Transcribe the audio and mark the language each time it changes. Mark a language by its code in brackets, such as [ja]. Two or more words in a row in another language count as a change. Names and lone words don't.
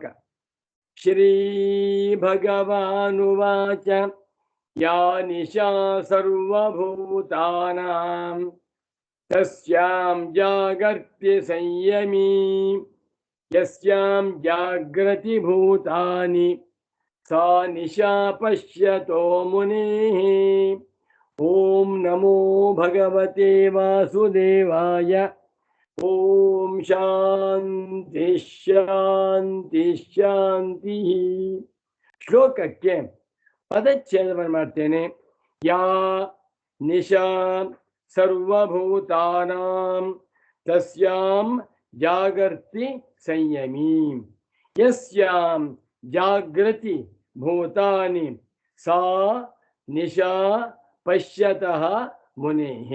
[sa] ಶ್ರೀ ಭಗವಾನುವಾಚ ಯಾ ನಿಶಾ ಸರ್ವಭೂತಾನಾಂ ತಸ್ಯಾಂ ಜಾಗರ್ತಿ ಸಂಯಮೀ ಯಸ್ಯಾಂ ಜಾಗೃತಿ ಭೂತಾನಿ ಸಾ ನಿಶಾ ಪಶ್ಯತೋ ಮುನೇಃ. ಓಂ ನಮೋ ಭಗವತೆ ವಾಸುದೇವಾಯ. ಓಂ ಶಾಂತಿ ಶಾಂತಿ ಶಾಂತಿ. [kn] ಶ್ಲೋಕಕ್ಕೆ ಪದಚ್ಛೇದವನ್ನು ಮಾಡ್ತೇನೆ. [sa] ಯಾ ನಿಶಾ ಸರ್ವಭೂತಾನಾಂ ತಸ್ಯಾಂ ಜಾಗರ್ತಿ ಸಂಯಮೀ ಯಸ್ಯಾಂ ಜಾಗೃತಿ ಭೂತಾನಿ ಸಾ ನಿಶಾ ಪಶ್ಯತಃ ಮುನೇಃ.